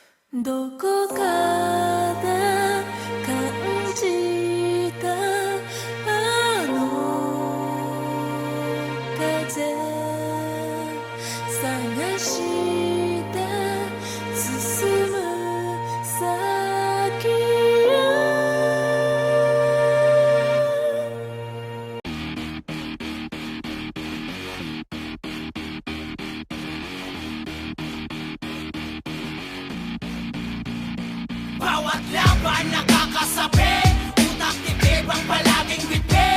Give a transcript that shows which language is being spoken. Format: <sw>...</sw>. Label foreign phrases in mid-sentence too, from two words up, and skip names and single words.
<ja>どこかで感じたあの風探して進む先へ</ja> <tl>Bawat laban nakakasabi, utak tibib ang palaging bitbit.</tl>